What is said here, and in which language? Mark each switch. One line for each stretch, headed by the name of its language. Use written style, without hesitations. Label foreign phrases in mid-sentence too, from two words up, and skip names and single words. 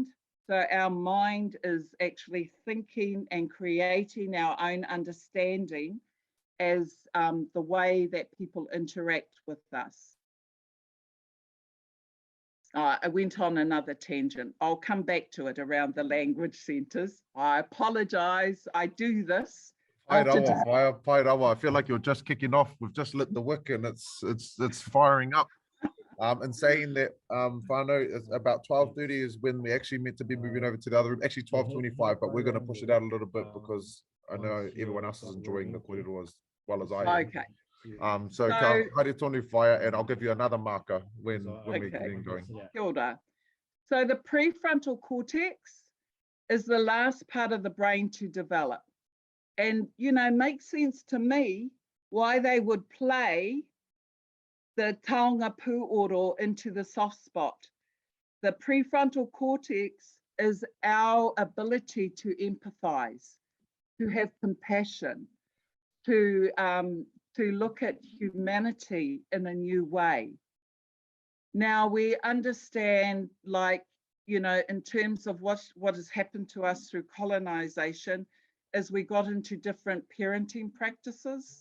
English: So our mind is actually thinking and creating our own understanding as the way that people interact with us. I went on another tangent. I'll come back to it around the language centers. I apologize. I do this.
Māori: Pai rawa.
English: I feel like you're just kicking off. We've just lit the wick and it's firing up. And saying that whānau is about 12:30 is when we actually meant to be moving over to the other room. Actually 12:25, but we're going to push it out a little bit because I know everyone else is enjoying the kōrero as well as I am. Okay.
Māori: So ka haere tonu whaia,
English: and I'll give you another marker when we're getting going.
Māori: Kia ora.
English: So the prefrontal cortex is the last part of the brain to develop. And, you know, makes sense to me why they would play the
Māori: taonga pūoro
English: into the soft spot. The prefrontal cortex is our ability to empathize, to have compassion, to look at humanity in a new way. Now we understand, like, you know, in terms of what has happened to us through colonization, as we got into different parenting practices.